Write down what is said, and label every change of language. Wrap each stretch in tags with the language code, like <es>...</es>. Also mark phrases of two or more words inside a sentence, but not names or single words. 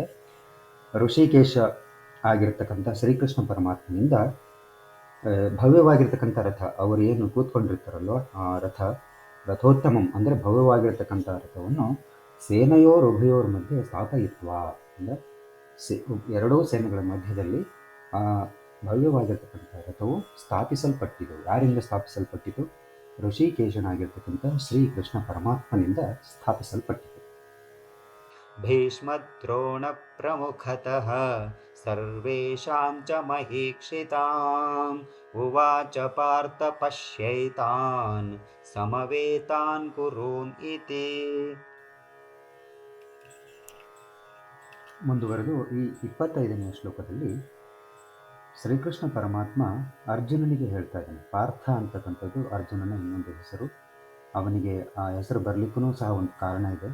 <kn>ಋಷಿಕೇಶ ಆಗಿರ್ತಕ್ಕಂಥ ಶ್ರೀಕೃಷ್ಣ ಪರಮಾತ್ಮನಿಂದ ಭವ್ಯವಾಗಿರ್ತಕ್ಕಂಥ ರಥ, ಅವರು ಏನು ಕೂತ್ಕೊಂಡಿರ್ತಾರಲ್ವ ಆ ರಥೋತ್ತಮಂ ಅಂದರೆ ಭವ್ಯವಾಗಿರ್ತಕ್ಕಂಥ ರಥವನ್ನು</kn> <sa>ಸೇನೆಯೋರುಭಯೋರ್ ಮಧ್ಯೆ ಸ್ಥಾಪಯಿತ್ವ,</sa> <kn>ಅಂದರೆ ಎರಡೂ ಸೇನೆಗಳ ಮಧ್ಯದಲ್ಲಿ ಆ ಭವ್ಯವಾಗಿರ್ತಕ್ಕಂಥ ರಥವು ಸ್ಥಾಪಿಸಲ್ಪಟ್ಟಿತು. ಯಾರಿಂದ ಸ್ಥಾಪಿಸಲ್ಪಟ್ಟಿತು? ಋಷಿಕೇಶನಾಗಿರ್ತಕ್ಕಂಥ ಶ್ರೀಕೃಷ್ಣ ಪರಮಾತ್ಮನಿಂದ ಸ್ಥಾಪಿಸಲ್ಪಟ್ಟಿತು.</kn> <sa>ಭೀಷ್ಮದ್ರೋಣ ಪ್ರಮುಖತಃ ಸರ್ವೇಷಾಂ ಚ ಮಹೀಕ್ಷಿತಾಂ ಉವಾಚ ಪಾರ್ಥ ಪಶ್ಯೈತಾನ್ ಸಮವೇತಾನ್ ಕುರೂನ್ ಇತಿ.</sa> <kn>ಮುಂದುವರೆದು ಈ 25ನೇ ಶ್ಲೋಕದಲ್ಲಿ ಶ್ರೀಕೃಷ್ಣ ಪರಮಾತ್ಮ ಅರ್ಜುನನಿಗೆ ಹೇಳ್ತಾ ಇದ್ದಾನೆ. ಪಾರ್ಥ ಅಂತಕ್ಕಂಥದ್ದು ಅರ್ಜುನನ ಇನ್ನೊಂದು ಹೆಸರು. ಅವನಿಗೆ ಆ ಹೆಸರು ಬರಲಿಕ್ಕೂ ಸಹ ಒಂದು ಕಾರಣ ಇದೆ.</kn>